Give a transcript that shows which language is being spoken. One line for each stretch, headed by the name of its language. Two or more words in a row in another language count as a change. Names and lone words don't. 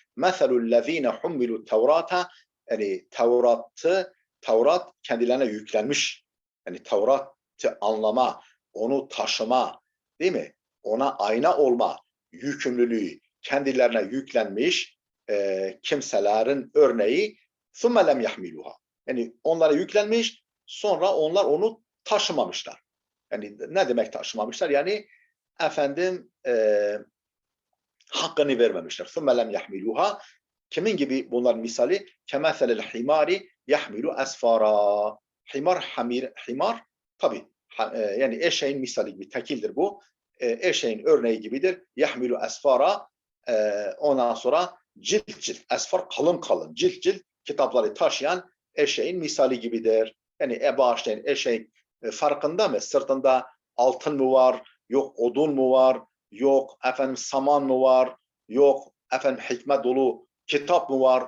Arabic: مثل الذين حملوا التوراة,
Turkish: yani Tevrat kendilerine yüklenmiş. Yani Tevrat'ı anlama, onu taşıma, değil mi? Ona ayna olma yükümlülüğü kendilerine yüklenmiş kimselerin örneği
Arabic: ثُمَّ لَمْ يَحْمِلُوهَا.
Turkish: Yani onlara yüklenmiş, sonra onlar onu taşımamışlar. Yani ne demek taşımamışlar? Yani efendim hakkını vermemişler.
Arabic: ثُمَّ لَمْ يَحْمِلُوهَا.
Turkish: Kimin gibi bunların misali?
Arabic: كَمَثَلِ الْحِمَارِ يَحْمِلُ أَسْفَارًا.
Turkish: Himar tabi yani eşeğin misali gibi, tekildir bu. Eşeğin örneği gibidir.
Arabic: يَحْمِلُ أَسْفَارًا.
Turkish: Ondan sonra cilt cilt, esfar kalın kalın, cilt cilt kitapları taşıyan eşeğin misali gibidir. Yani Ebu Einstein eşeğin farkında mı? Sırtında altın mı var? Yok odun mu var? Yok efendim saman mı var? Yok efendim hikmet dolu kitap mı var?